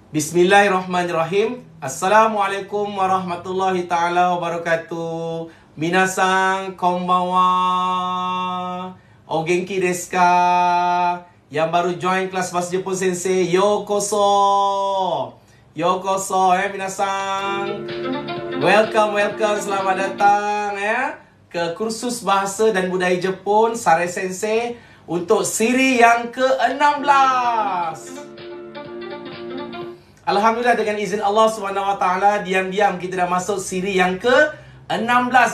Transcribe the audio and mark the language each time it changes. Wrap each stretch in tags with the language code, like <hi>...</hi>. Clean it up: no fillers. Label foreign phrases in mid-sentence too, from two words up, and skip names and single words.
<ar>بسم الله الرحمن الرحيم. السلام عليكم ورحمة الله تعالى وبركاته.</ar> <ja>みなさんこんばんは。お元気ですか?</ja> <ms>Yang baru join kelas bahasa Jepun Sensei, yokoso.</ms> <ja>ようこそみなさん.</ja> <ms>Welcome, selamat datang ke kursus bahasa dan budaya Jepun Sare Sensei untuk siri yang ke-16. Alhamdulillah, dengan izin Allah SWT, diam-diam kita dah masuk siri yang ke-16.</ms>